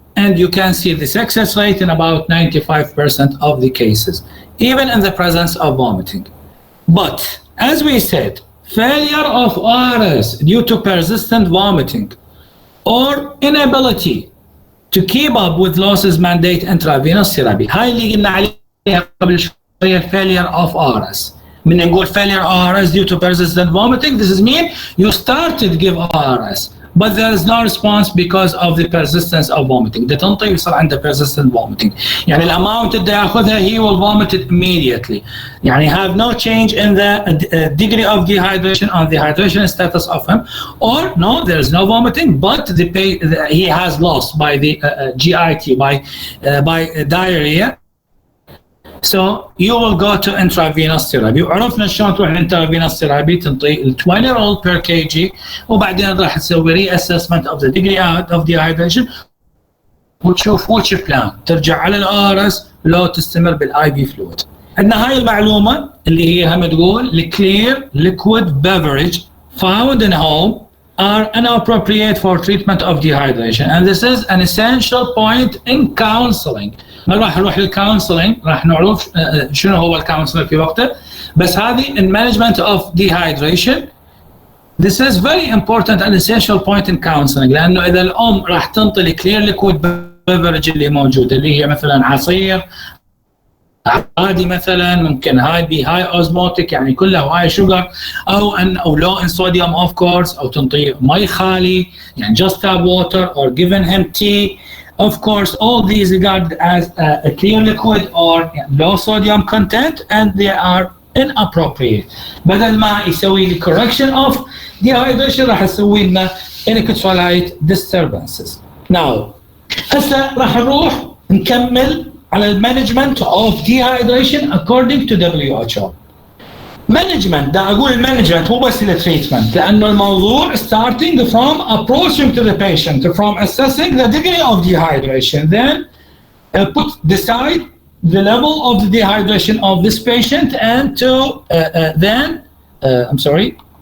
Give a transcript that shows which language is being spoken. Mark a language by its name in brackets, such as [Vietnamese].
[English] And you can see the success rate in about 95% of the cases, even in the presence of vomiting. But as we said, failure of ORS due to persistent vomiting or inability to keep up with losses mandate intravenous therapy. [Arabic] هاي اللي قلنا عليها قبل شوية [English] failure of ORS. [Arabic] من نقول [English] failure ORS due to persistent vomiting, this is mean you started give ORS but there is no response because of the persistence of vomiting. [Arabic] ده تنطي يصير عنده persistent vomiting. يعني الاماونت اللي ياخذها [English] he will vomit it immediately. يعني have no change in the degree of dehydration on the hydration status of him, or no, there is no vomiting, but he has lost by the GIT, by diarrhea. So you will go to intravenous therapy. [Arabic] وعرفنا شلون تروح intravenous therapy تنطي 20 roll per kg وبعدين راح تسوي [English] reassessment of the degree of dehydration [Arabic] وتشوف [English] which plan [Arabic] ترجع على الآرس لو تستمر بالاي بي فلويد. عندنا هاي المعلومة اللي هي هم تقول [English] clear liquid beverage found in home are inappropriate for treatment of dehydration, and this is an essential point in counseling. [Arabic] ما راح نروح للكونسلنج، راح نعرف شنو هو الكونسلنج في وقته، بس هذه [English] in management of dehydration this is very important and essential point in counseling. [Arabic] لانه اذا الام راح تنطي الكلير ليكويد بيفرج اللي موجوده اللي هي مثلا عصير عادي مثلا، ممكن هاي اوزموتيك يعني كلها هاي شوجر، او لو ان صوديوم اوف كورس، او تنطي مي خالي يعني [English] just tap water or given him tea. Of course, all these regarded as a clear liquid or low sodium content, and they are inappropriate. [Arabic] بدل ما يسوي لي [English] correction of dehydration [Arabic] راح يسوي لنا [English] electrolyte disturbances. [Arabic] Now, هسه راح نروح نكمل على المانجمنت [English] of dehydration according to WHO. Management، [Arabic] دا اقول المانجمنت مو بس التريتمنت، لانه الموضوع [English] starting from approaching to the patient, from assessing the degree of dehydration, then decide the level of the dehydration of this patient, and to then I'm sorry.